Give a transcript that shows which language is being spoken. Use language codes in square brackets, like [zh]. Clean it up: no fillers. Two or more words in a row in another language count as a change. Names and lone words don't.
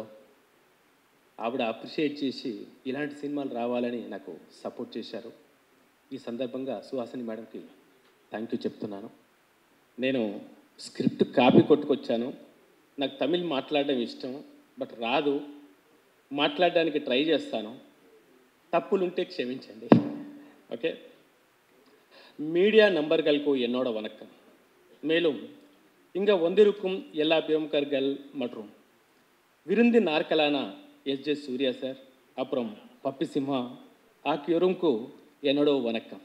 [te] ఆవిడ అప్రిషియేట్ చేసి ఇలాంటి సినిమాలు రావాలని నాకు సపోర్ట్ చేశారు. ఈ సందర్భంగా సుహాసిని మేడంకి [en] thank you [te] చెప్తున్నాను. నేను [en] script copy [te] కొట్టుకొచ్చాను. నాకు తమిళ్ మాట్లాడడం ఇష్టం, బట్ రాదు. మాట్లాడడానికి ట్రై చేస్తాను. తప్పులుంటే క్షమించండి. [ta] ஓகே. மீடியா நண்பர்களுக்கு என்னோட வணக்கம். மேலும் இங்கே வந்திருக்கும் எல்லா பிரமுகர்கள் மற்றும் விருந்து நாற்களான எஸ்.ஜே. சூர்யா சார், அப்புறம் பப்பி சிம்ஹா ஆகியோருக்கு என்னோட வணக்கம்.